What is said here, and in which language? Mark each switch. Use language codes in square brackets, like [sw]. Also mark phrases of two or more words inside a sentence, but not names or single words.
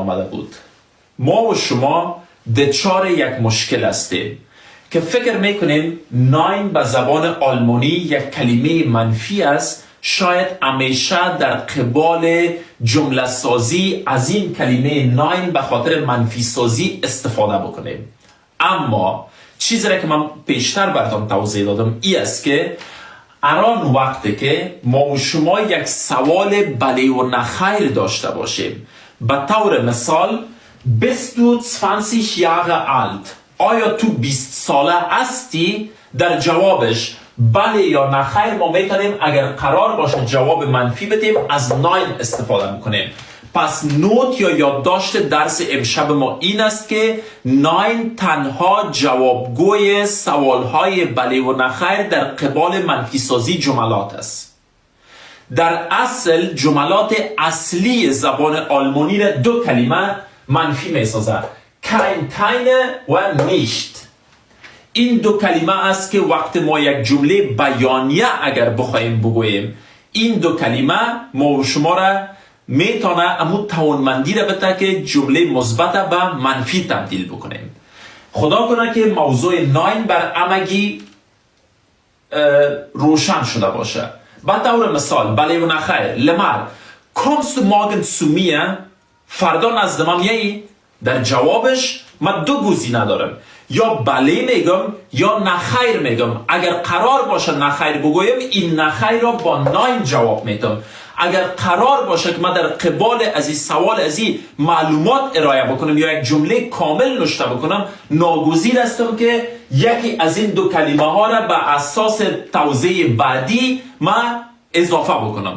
[fa] آمده بود ما و شما دچار یک مشکل هستیم که فکر میکنیم ناین به زبان آلمانی یک کلمه منفی است شاید همیشه در قبال جمله سازی از این کلمه ناین به خاطر منفی سازی استفاده بکنیم اما چیزی را که من پیشتر براتون توضیح دادم این است که الان وقتی که ما و شما یک سوال بله و نخیر داشته باشیم به طور مثال [de] bist du 20 Jahre alt [fa] آیا تو 20 ساله هستی در جوابش بله یا نخیر ما میتونیم اگر قرار باشه جواب منفی بدیم از ناین استفاده میکنیم پس نوت یا یادداشت درس امشب ما این است که ناین تنها جوابگوی سوالهای بله و نخیر در قبال منفی سازی جملات است در اصل جملات اصلی زبان آلمانی را دو کلمه منفی میسازد [de] kein keine [fa] و nicht این دو کلمه است که وقت ما یک جمله بیانیه اگر بخوایم بگوییم این دو کلمه ما و شما را میتونه امو توانمندی را بده که جمله مثبت به منفی تبدیل بکنیم خدا کنه که موضوع ناین بر همگی روشن شده باشه به طور مثال بله و نخیر لمر [de] kommst du morgen zu mir [fa] فردا نزد من میایی در جوابش من دو گزینه دارم یا بله میگم یا نخیر میگم اگر قرار باشه نخیر بگویم این نخیر را با ناین جواب میدم اگر قرار باشه که من در قبال از این سوال از این معلومات ارائه بکنم یا یک جمله کامل نوشته بکنم ناگزیر هستم که یکی از این دو کلمه ها را به اساس توضیح بعدی ما اضافه بکنم.